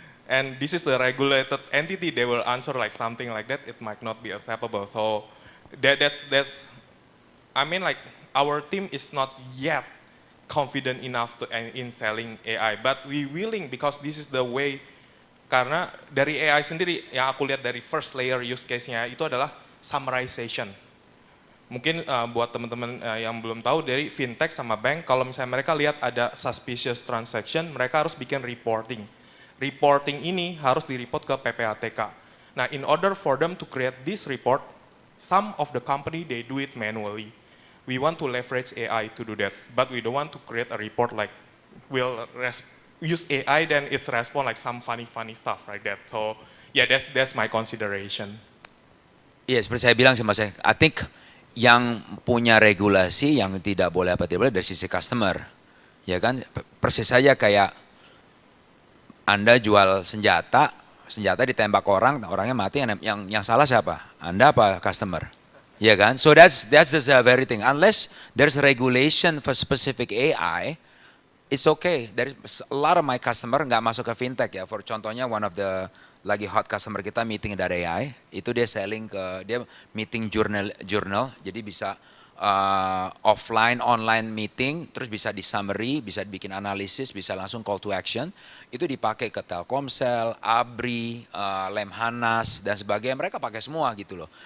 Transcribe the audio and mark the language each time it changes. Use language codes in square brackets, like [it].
[en] And this is the regulated entity, they will answer like something like that. It might not be acceptable. So that's I mean like our team is not yet confident enough in selling AI, but we willing because this is the way. [id] Karena dari AI sendiri yang aku lihat dari [en] first layer use case- [id] nya itu adalah summarization. Mungkin buat teman-teman yang belum tahu dari fintech sama bank, kalau misalnya mereka lihat ada [en] suspicious transaction, [id] mereka harus bikin reporting. Reporting ini harus di-report ke PPATK. [en] Nah, in order for them to create this report, some of the company they do it manually. we want to leverage AI to do that, but we don't want to create a report like we'll use AI then it's respond like some funny stuff like that. So yeah, that's my consideration. [id] Iya, seperti saya bilang sih Mas, [en] I think [id] yang punya regulasi yang tidak boleh apa tidak boleh dari sisi customer, ya kan? Persis saja kayak Anda jual senjata ditembak orang, orangnya mati, yang salah siapa? Anda apa customer? Ya kan? [en] So that's the very thing. Unless there's regulation for specific AI, it's okay. There's a lot of my customer [id] nggak masuk ke fintech ya. For contohnya [en] one of the [id] lagi hot customer kita meeting dari AI, itu dia selling dia meeting journal, jadi bisa offline, online meeting, terus bisa di summary, bisa bikin analisis, bisa langsung call to action, itu dipakai ke Telkomsel, ABRI, Lemhanas, dan sebagainya, mereka pakai semua gitu loh.